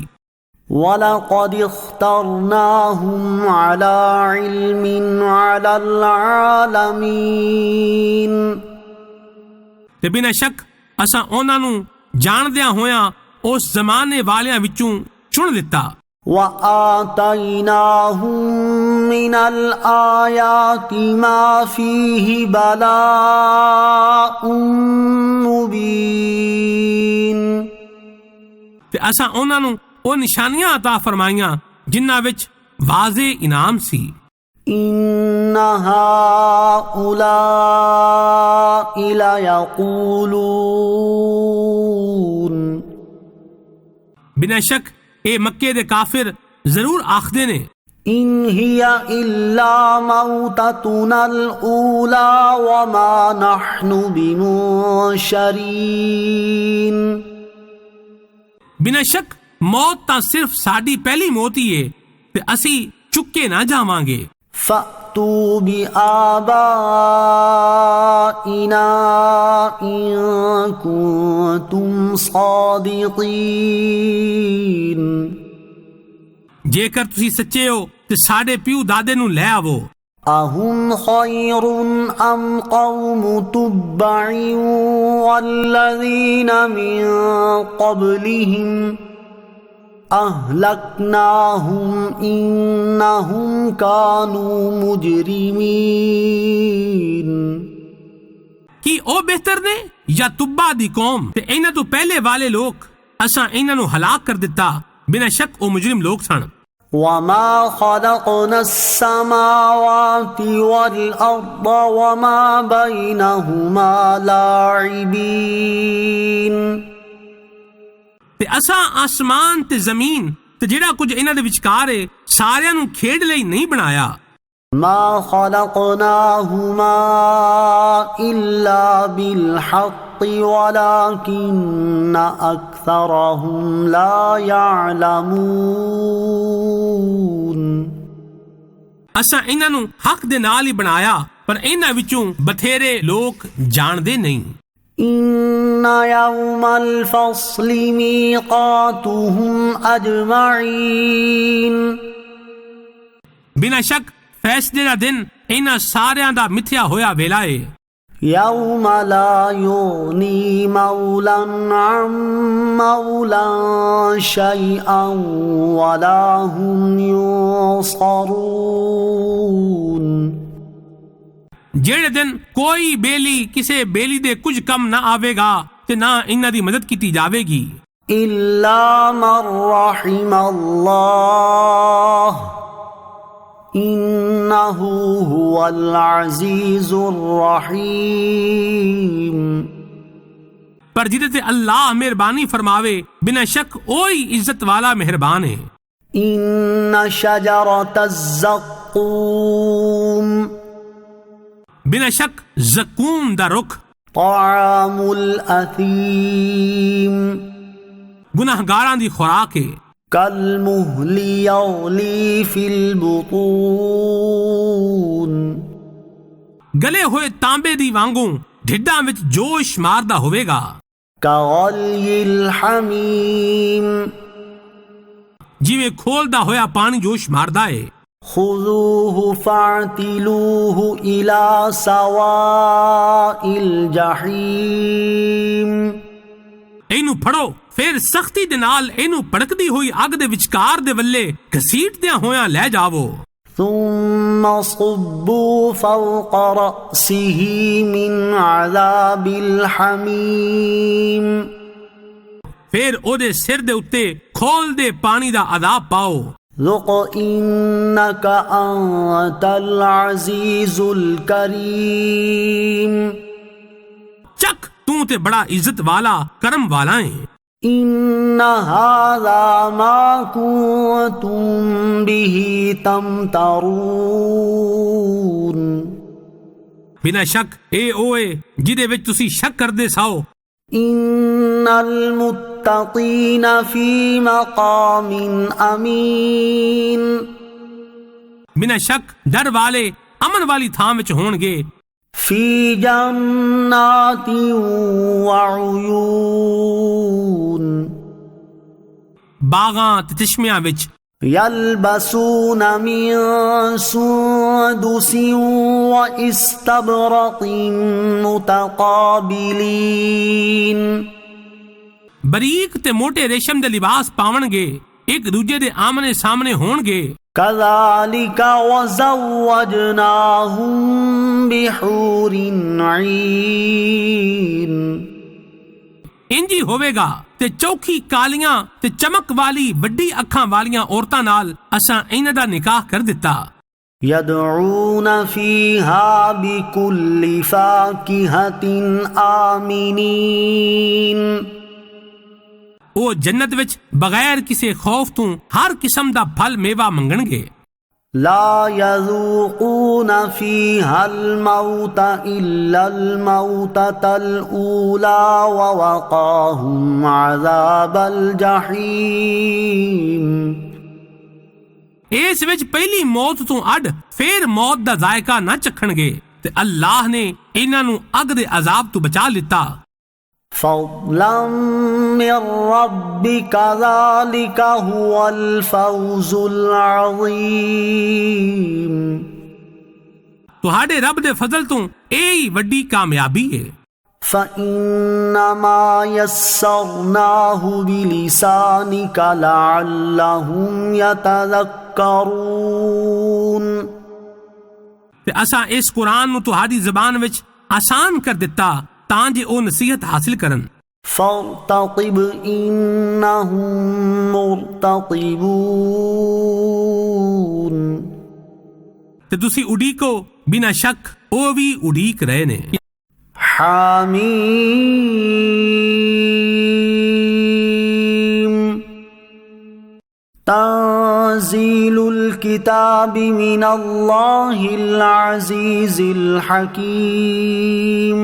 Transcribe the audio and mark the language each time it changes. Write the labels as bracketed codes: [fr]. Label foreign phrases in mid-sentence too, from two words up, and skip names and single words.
[ar] وَلَقَدِ اخْتَرْنَاهُمْ عَلَى عِلْمٍ عَلَى الْعَالَمِينَ، [pa] تے بنا شک اساں انہاں نو جاندیاں ہویاں اس زمانے والیاں وچوں چن لتا۔ [ar] وَآتَيْنَاهُمْ مِنَ الْآيَاتِ مَا فِيهِ بَلَاءٌ مُبِينٌ، [pa] تے اساں انہاں نو او نشانیاں عطا فرمائیاں جنہاں وچ واضح انعام سی۔ [ar] إِنَّ هَؤُلَاءِ لَيَقُولُونَ، [pa] بنا شک اے مکے دے کافر ضرور آخدے نے [ar] إِنْ هِيَ إِلَّا مَوْتَتُنَا الْأُولَى وَمَا نَحْنُ بِمُنشَرِينَ، [pa] بنا شک موت تا صرف ساڈی پہلی موت ہی ہے تے اسی چکے نہ جاواں گے۔ [ar] فَأْتُوا بِآبَائِنَا إِن كُنتُمْ صَادِقِينَ، [pa] جے کر تسی سچے ہو تے ساڈے پیو دادے نو لے آوو۔ [ar] أَهُمْ خَيْرٌ أَمْ قَوْمُ تُبَّعٍ وَالَّذِينَ مِن قَبْلِهِمْ أَهْلَكْنَاهُمْ إِنَّهُمْ كَانُوا مُجْرِمِينَ، [pa] کی او بہتر نے یا تبا دی قوم تے انہاں تو پہلے والے لوگ، اساں انہاں نو ہلاک کر دتا، بنا شک او مجرم لوگ سن۔ [ar] وَمَا خَلَقْنَا السَّمَاوَاتِ وَالْأَرْضَ وَمَا بَيْنَهُمَا لَاعِبِينَ، [pa] تے اساں آسمان تے زمین تے جڑا کچھ انہاں دے وچکار ہے ساریاں نو کھیڈ لئی نہیں بنایا۔ [ar] مَا خَلَقْنَاهُمَا إِلَّا بِالْحَقِّ وَلَكِنَّ أَكْثَرَهُمْ لَا يَعْلَمُونَ، [pa] اساں انہاں نو حق دے نال ہی بنایا پر انہاں وچوں بتھیرے لوگ جاندے نہیں۔ [ar] إِنَّ يَوْمَ الْفَصْلِ مِيقَاتُهُمْ أَجْمَعِينَ، [pa] ਬਿਨਾਂ ਸ਼ੱਕ ਫੈਸਲੇ ਦਾ ਦਿਨ ਇਹਨਾਂ ਸਾਰਿਆਂ ਦਾ ਮਿਥਿਆ ਹੋਇਆ ਵੇਲਾ ਏ। [ar] يوم لا يغني مولا عن مولا شيئا ولا هم ينصرون، [pa] ਜਿਹੜੇ ਦਿਨ ਕੋਈ ਬੇਲੀ ਕਿਸੇ ਬੇਲੀ ਦੇ ਕੁਝ ਕੰਮ ਨਾ ਆਵੇਗਾ ਤੇ ਨਾ ਇਹਨਾਂ ਦੀ ਮਦਦ ਕੀਤੀ ਜਾਵੇਗੀ। [ar] إلا من رحم الله إنه هو العزيز الرحيم، [pa] پر ਜਿਹਦੇ ਤੇ ਅੱਲਾਹ ਮਿਹਰਬਾਨੀ ਫਰਮਾਵੇ ਬਿਨਾਂ ਸ਼ੱਕ ਉਹੀ ਇੱਜ਼ਤ ਵਾਲਾ ਮਿਹਰਬਾਨ ਹੈ۔ [ar] إن شجرة الزقوم [pa] ਬਿਨਾਂ ਸ਼ੱਕ ਜ਼ਕੂਮ ਦਾ ਰੁੱਖ [ar] طعام الأثيم [pa] ਗੁਨਾਹਗਾਰਾਂ ਦੀ ਖੁਰਾਕ ਹੈ۔ [ar] كالمهل يغلي في البطون [pa] ਗਲੇ ਹੋਏ ਤਾਂਬੇ ਦੀ ਵਾਂਗੂ ਢਿੱਡਾਂ ਵਿੱਚ ਜੋਸ਼ ਮਾਰਦਾ ਹੋਵੇਗਾ। [ar] كغلي الحميم [pa] ਜਿਵੇਂ ਖੋਲਦਾ ਹੋਇਆ ਪਾਣੀ ਜੋਸ਼ ਮਾਰਦਾ ਏ। [ar] خذوه فاعتلوه إلى سواء الجحيم [pa] ਇਹਨੂੰ ਫੜੋ ਫਿਰ ਸਖਤੀ ਦੇ ਨਾਲ ਇਹਨੂੰ ਭੜਕਦੀ ਹੋਈ ਅੱਗ ਦੇ ਵਿਚਕਾਰ ਦੇ ਵੱਲੇ ਘਸੀਟਦਿਆਂ ਹੋਇਆਂ ਲੈ ਜਾਵੋ। [ar] ثم صبوا فوق رأسه من عذاب الحميم [pa] ਫਿਰ ਉਹਦੇ ਸਿਰ ਦੇ ਉੱਤੇ ਖੋਲਦੇ ਪਾਣੀ ਦਾ ਅਜ਼ਾਬ ਪਾਓ। [ar] ذق إنك أنت العزيز الكريم [pa] ਚੱਕ ਤੂੰ ਤੇ ਬੜਾ ਇੱਜ਼ਤ ਵਾਲਾ ਕਰਮ ਵਾਲਾ ਏ। [ar] إن هذا ما كنتم به تمترون [pa] ਬਿਨਾਂ ਸ਼ੱਕ ਇਹ ਓਏ ਜਿਹਦੇ ਵਿੱਚ ਤੁਸੀਂ ਸ਼ੱਕ ਕਰਦੇ ਸਾਓ। [ar] إن المتقين في مقام أمين [pa] ਬਿਨਾਂ ਸ਼ੱਕ ਡਰ ਵਾਲੇ ਅਮਨ ਵਾਲੀ ਥਾਂ ਵਿੱਚ ਹੋਣਗੇ। [ar] في جنات وعيون [pa] ਬਾਗਾਂ ਤੇ ਚਸ਼ਮਿਆਂ ਵਿੱਚ [ar] يلبسون من سندس واستبرق متقابلين [pa] ਬਰੀਕ ਤੇ ਮੋٹے ਰੇਸ਼ਮ ਦੇ ਲਿਬਾਸ ਪਾਵਣਗੇ ਇੱਕ ਦੂਜੇ ਦੇ ਆਮਨੇ ਸਾਹਮਣੇ ਹੋਣਗੇ। [ar] كذلك وزوجناهم بحور عين [pa] ਇੰਜੀ ਹੋਵੇਗਾ ਤੇ ਚੌਖੀ ਕਾਲੀਆਂ ਤੇ ਚਮਕ ਵਾਲੀ ਵੱਡੀ ਅੱਖਾਂ ਵਾਲੀਆਂ ਔਰਤਾਂ ਨਾਲ ਅਸਾਂ ਇਹਨਾਂ ਦਾ ਨਿਕਾਹ ਕਰ ਦਿੱਤਾ। [ar] يدعون فيها بكل فاكهة آمنين [pa] ਉਹ ਜੰਨਤ ਵਿੱਚ ਬਗੈਰ ਕਿਸੇ ਖੌਫ ਤੋਂ ਹਰ ਕਿਸਮ ਦਾ ਫਲ ਮੇਵਾ ਮੰਗਣਗੇ। [ar] لا يذوقون فيها الموت إلا الموتة الأولى ووقاهم عذاب الجحيم [pa] ਇਸ ਵਿੱਚ ਪਹਿਲੀ ਮੌਤ ਤੋਂ ਅੱਡ ਫੇਰ ਮੌਤ ਦਾ ਜ਼ਾਇਕਾ ਨਾ ਚੱਖਣਗੇ ਤੇ ਅੱਲਾਹ ਨੇ ਇਹਨਾਂ ਨੂੰ ਅੱਗ ਦੇ ਅਜ਼ਾਬ ਤੋਂ ਬਚਾ ਲਿੱਤਾ। [ar] فضلا من ربك ذلك هو الفوز العظيم [pa] ਤੁਹਾਡੇ ਰੱਬ ਦੇ ਫਜ਼ਲ ਤੋਂ ਇਹ ਹੀ ਵੱਡੀ ਕਾਮਯਾਬੀ ਹੈ। [ar] فإنما يسرناه بلسانك لعلهم يتذكرون [pa] ਤੇ ਅਸਾਂ ਇਸ ਕੁਰਾਨ ਨੂੰ ਤੁਹਾਡੀ ਜ਼ਬਾਨ ਵਿੱਚ ਆਸਾਨ ਕਰ ਦਿੱਤਾ ਤਾਂ ਜੇ ਉਹ ਨਸੀਹਤ ਹਾਸਿਲ ਕਰਨ। [ar] فارتقب إنهم مرتقبون [pa] ਤੇ ਤੁਸੀਂ ਉਡੀਕੋ ਬਿਨਾਂ ਸ਼ੱਕ ਉਹ ਵੀ ਉਡੀਕ ਰਹੇ ਨੇ। [ar] حميم تنزيل الكتاب من الله العزيز الحكيم